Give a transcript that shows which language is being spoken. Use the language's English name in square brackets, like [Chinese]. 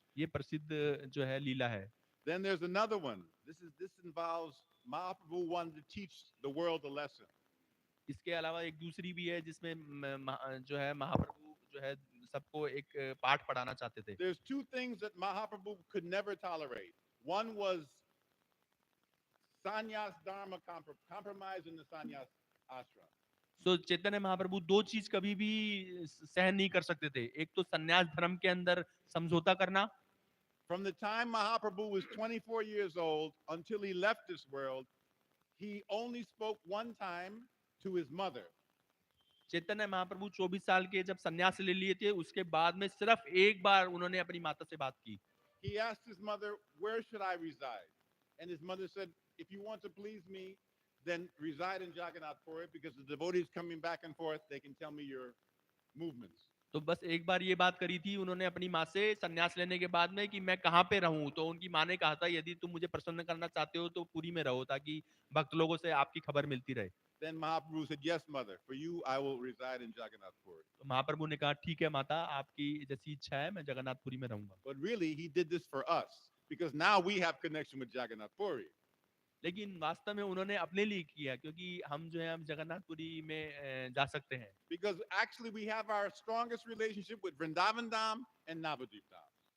[Hindi] ये प्रसिद्ध जो है लीला है. [English] Then there's another one. This involves Mahaprabhu wanted to teach the world a lesson. [Hindi] इसके अलावा एक दूसरी भी है जिसमें जो है महाप्रभु जो है सबको एक पाठ पढ़ाना चाहते थे. [English] There's two things that Mahaprabhu could never tolerate. One was sannyas dharma, compromise in the sannyas ashram. [Hindi] तो चैतन्य महाप्रभु दो चीज कभी भी सहन नहीं कर सकते थे. एक तो सन्यास धर्म के अंदर समझौता करना. [English] From the time Mahaprabhu was 24 years old until he left this world, he only spoke one time to his mother. [Hindi] Chaitanya Mahaprabhu 24 साल के जब सन्यास ले लिए थे उसके बाद में सिर्फ एक बार उन्होंने अपनी माता से बात की. [English] He asked his mother, "Where should I reside?" And his mother said, "If you want to please me, then reside in Jagannath Puri because the devotees coming back and forth, they can tell me your movements." [Hindi] तो बस एक बार ये बात करी थी उन्होंने अपनी माँ से सन्यास लेने के बाद में कि मैं कहाँ पे रहूं. तो उनकी माँ ने कहा था यदि तुम मुझे प्रसन्न करना चाहते हो तो पुरी में रहो ताकि भक्त लोगों से आपकी खबर मिलती रहे. [English] Then Mahaprabhu said, "Yes, mother, for you I will reside in Jagannath Puri." [Hindi] तो महाप्रभु ने कहा ठीक है माता, आपकी जैसी इच्छा है मैं जगन्नाथपुरी में रहूंगा. [English] But really, he did this for us because now we have connection with Jagannath Puri. [Hindi] लेकिन वास्तव में उन्होंने अपने लिए किया क्योंकि हम जो है हम जगन्नाथपुरी में जा सकते हैं. [English] Because actually we have our strongest relationship with Vrindavan Dham and Navadvip Dham.